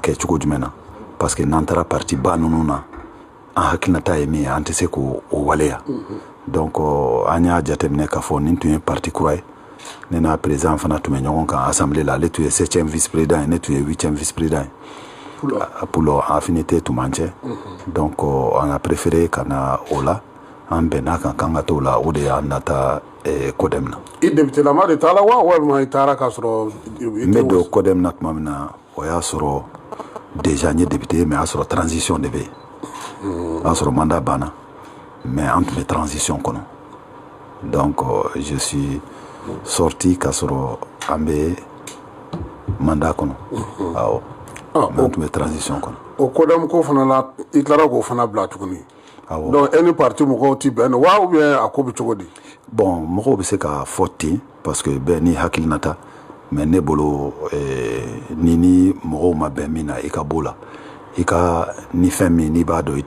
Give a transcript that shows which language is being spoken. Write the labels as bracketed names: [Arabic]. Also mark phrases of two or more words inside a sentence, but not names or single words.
[Bambara] kɛ cogo jumɛn na [French] parce que [Bambara] n'an taara parti ba ninnu na an hakilinata ye min ye an tɛ se k'o waleya donc an y'a jateminɛ k'a fɔ nin tun ye parti kura ye ne n'a président fana tun bɛ ɲɔgɔn kan assemblée la ale tun ye 7e [French] vice président [Bambara] ye ne tun ye 8e [French] vice président [Bambara] ye [French] pour affinité [Bambara] tun b'an cɛ [French] donc on a préféré [Bambara] ka na o la an bɛnna kan k'an ka t'o la o de y'an nata CODEM na. i député-lama de t'a la wa walima i taara k'a sɔrɔ. n bɛ don CODEM na tuma min na o y'a sɔrɔ déjà n ye député mais o y'a sɔrɔ transition de bɛ yen o y'a sɔrɔ mandat banna mais an tun bɛ transition kɔnɔ [French] donc je suis sorti [Bambara] k'a sɔrɔ an bɛ mandat kɔnɔ awɔ mais an tun bɛ transition kɔnɔ. o CODEM ko fana la i tilara k'o fana bila tuguni. awɔ donc e ni parti mɔgɔw tɛ bɛn wa [French] ou bien [Bambara] a ko bɛ cogo di. bon mɔgɔw bɛ se ka fɔ ten [French] parce que [Bambara] bɛɛ ni hakilinata mais ne bolo ni mɔgɔw ma bɛn min na i ka bɔ o la i ka ni fɛn min n'i b'a dɔn i tɛ